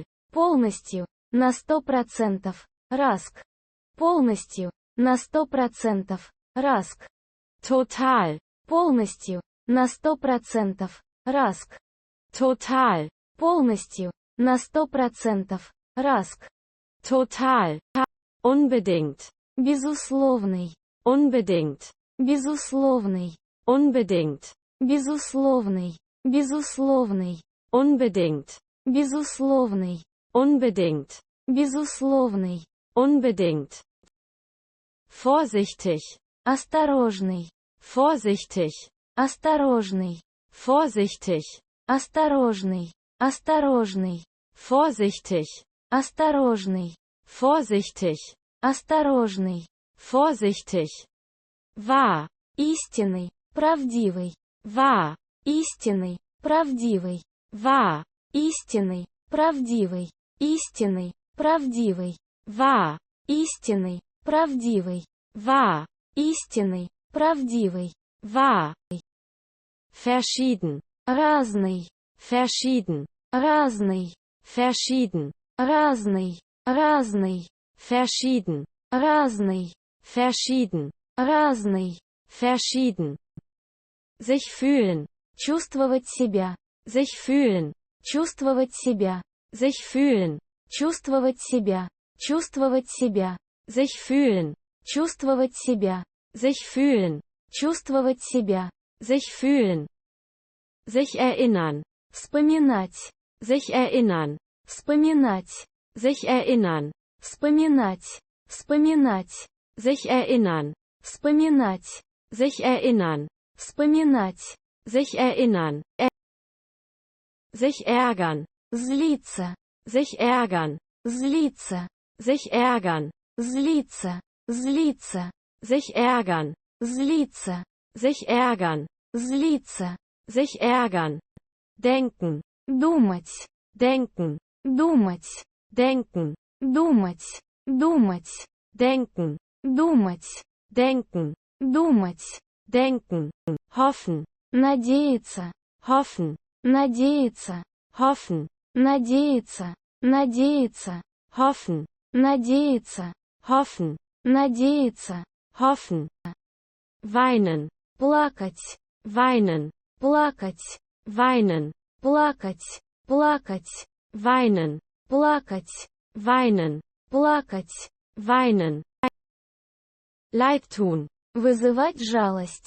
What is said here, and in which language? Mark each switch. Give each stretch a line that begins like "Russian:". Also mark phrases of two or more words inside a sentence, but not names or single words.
Russian: полностью, на 100%, Раск, полностью, на 100%, Раск,
German: total,
Russian: полностью, на 100%, Раск,
German: total,
Russian: полностью, на 100%, Раск,
German: total, unbedingt,
Russian: безусловный,
German: unbedingt,
Russian: безусловный,
German: unbedingt,
Russian: безусловный, безусловный,
German: unbedingt,
Russian: безусловный,
German: unbedingt,
Russian: безусловный,
German: unbedingt, vorsichtig,
Russian: осторожный,
German: vorsichtig,
Russian: осторожный,
German: vorsichtig,
Russian: осторожный, осторожный,
German: vorsichtig,
Russian: осторожный,
German: vorsichtig,
Russian: осторожный,
German: vorsichtig, wahr,
Russian: истинный, правдивый,
German: wahr,
Russian: истинный, правдивый,
German: wahr,
Russian: истинный, правдивый, истинный, правдивый,
German: wahr,
Russian: истинный, правдивый,
German: wahr,
Russian: истинный, правдивый,
German: wahr, verschieden,
Russian: разный,
German: verschieden,
Russian: разный,
German: verschieden,
Russian: разный, разный,
German: verschieden,
Russian: разный,
German: verschieden,
Russian: разный,
German: verschieden, sich fühlen,
Russian: чувствовать себя,
German: sich fühlen,
Russian: чувствовать себя,
German: sich fühlen,
Russian: чувствовать себя, чувствовать себя,
German: sich fühlen,
Russian: чувствовать себя,
German: sich fühlen,
Russian: чувствовать себя,
German: sich fühlen, sich erinnern,
Russian: вспоминать,
German: sich erinnern,
Russian: вспоминать,
German: sich erinnern,
Russian: вспоминать, вспоминать,
German: sich erinnern,
Russian: вспоминать,
German: sich erinnern,
Russian: вспоминать,
German: sich erinnern, sich ärgern,
Russian: злиться,
German: sich ärgern,
Russian: злиться,
German: sich ärgern,
Russian: злиться, злиться,
German: sich ärgern,
Russian: злиться,
German: sich ärgern,
Russian: злиться,
German: sich ärgern, denken,
Russian: думать,
German: denken,
Russian: думать,
German: denken,
Russian: думать, думать,
German: denken,
Russian: думать,
German: denken,
Russian: думать,
German: denken, hoffen,
Russian: надеяться,
German: hoffen,
Russian: надеяться,
German: hoffen,
Russian: надеяться, надеяться,
German: hoffen,
Russian: надеяться,
German: hoffen,
Russian: надеяться,
German: hoffen, weinen,
Russian: плакать,
German: weinen,
Russian: плакать,
German: weinen,
Russian: плакать, плакать,
German: weinen,
Russian: плакать,
German: weinen,
Russian: плакать,
German: weinen, leid tun,
Russian: вызывать жалость,